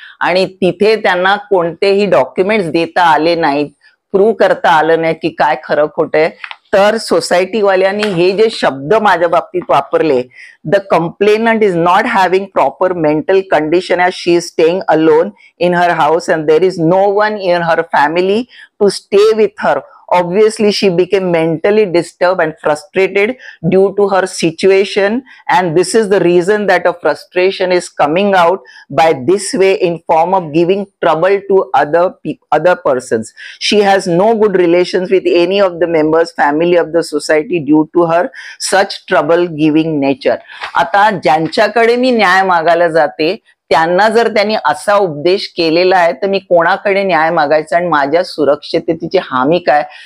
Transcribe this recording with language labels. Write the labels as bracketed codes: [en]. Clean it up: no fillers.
[mr] आणि तिथे त्यांना कोणतेही डॉक्युमेंट्स देता आले नाहीत, प्रूव्ह करता आलं नाही की काय खरं खोटं आहे. तर सोसायटीवाल्यांनी हे जे शब्द माझ्या बाबतीत वापरले, [en] The complainant is not having proper mental condition as she is staying alone in her house and there is no one in her family to stay with her. Obviously she became mentally disturbed and frustrated due to her situation, and this is the reason that a frustration is coming out by this way in form of giving trouble to other persons. She has no good relations with any of the members family of the society due to her such trouble giving nature. [mr] आता ज्यांच्याकडे मी न्याय मागायला जाते त्यांना जर त्यांनी असा उपदेश केलेला आहे तर मी कोणाकडे न्याय मागायचा आणि माझ्या सुरक्षिततेची हमी काय?